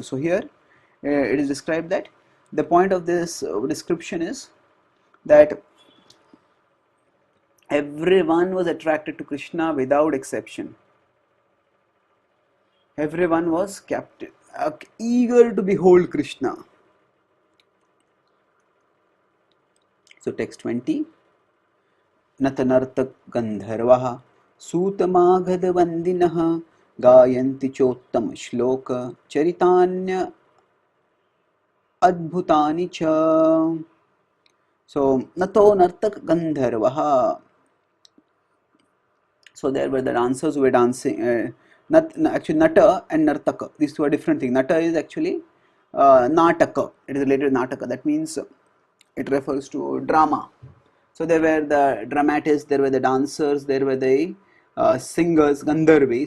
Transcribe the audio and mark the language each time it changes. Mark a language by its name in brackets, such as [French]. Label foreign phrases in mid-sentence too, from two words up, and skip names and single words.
[English] So here it is described that the point of this description is that everyone was attracted to Krishna without exception. Everyone was captive, eager to behold Krishna. So text 20, [Sanskrit] Natanartak Gandharvaha Sutamaghad Vandinaha Gayanti Chottam Shloka Charitanya Adbhutani Cha. So Nato Nartak Gandharvaha. [English] So there were the dancers who were dancing. Actually, Nata and Nartaka, these two are different things. Nata is actually Nataka. It is related to Nataka. That means it refers to drama. So there were the dramatists, there were the dancers, there were the singers, Gandharvi.